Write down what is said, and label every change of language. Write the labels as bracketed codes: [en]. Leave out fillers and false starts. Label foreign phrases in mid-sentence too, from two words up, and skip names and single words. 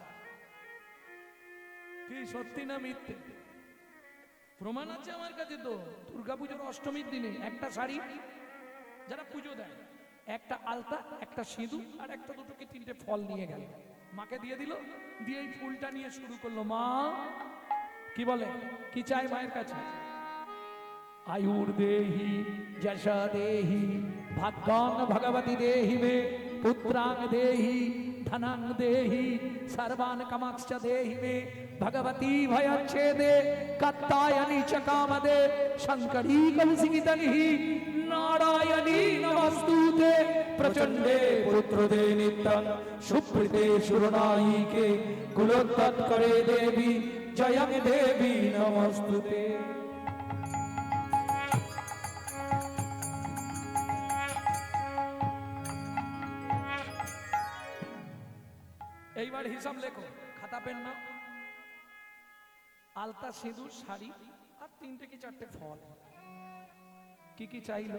[bn] কি সত্যি না মিথ্যে? প্রমাণ আছে আমার কাছে তো। দুর্গাপুজোর অষ্টমীর দিনে একটা শাড়ি যারা পুজো দেয়, একটা আলতা, একটা সিঁদুর আর একটা দুটো কি তিনটে ফল নিয়ে গেল, মাকে দিয়ে দিল, দিয়ে এই ফুলটা নিয়ে শুরু করলো, মা কি বলে, কি চাই মায়ের কাছে? [sa] आयुर देहि जशा देहि भाग्यां भगवती देहि मे पुत्रां देहि धनां देहि सर्वान् कामांश्च देहि मे भगवती भयच्छेदे कात्यायनी च कामदे शंकरी कलुषितनिहि नारायणी नमस्तुते प्रचंडे पुत्रदे नित्यं सुप्रीते सुरनायिके कुलोत्तत्करे देवी जयं देवी नमस्तुते। [bn] এইবার হিসাব লেখো, খাতা পেন না। আলতা, সিঁদুর, শাড়ি আর তিনটে কি চারটে ফল, কি কি চাইলো?